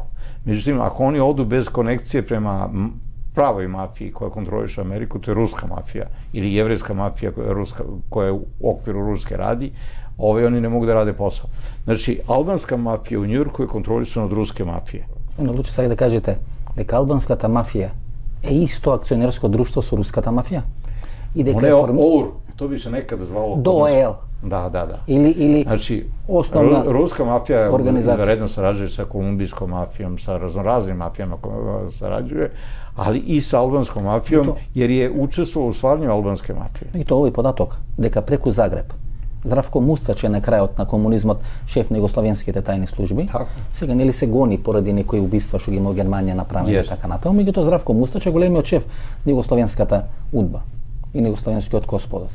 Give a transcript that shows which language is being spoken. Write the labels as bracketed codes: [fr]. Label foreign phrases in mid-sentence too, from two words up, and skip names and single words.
[sr] Međutim, ako oni odu bez konekcije prema pravoj mafiji koja kontroliše Ameriku, to je ruska mafija ili jevrejska mafija koja u okviru Ruske radi, oni ne mogu da rade posao. Znači, albanska mafija u Njujorku je kontrolisana od ruske mafije. Luče, sad da kažete, [mk] дека албанската мафија е исто акционерско друштво со руската мафија? И дека е ОУР, [sr] то би се некада звало... [mk] ДОЕЛ. [sr] Da. Ili znači, osnovna ruska mafija organizacija. Redno sarađuje sa kolumbijskom mafijom, sa raznoraznim mafijama koje sarađuje, ali i sa albanskom mafijom, jer je učestvovao u stvaranju albanske mafije. [mk] И тоа овој податок, дека преку Загреб Здравко Мустач е на крајот на комунизмот шеф на југословенските тајни служби. Сега нели се гони поради некои убиства што ги има во Германија направени така натаму, меѓутоа Здравко Мустач е големиот шеф на југословенската УДБА и на југословенскиот Косподос.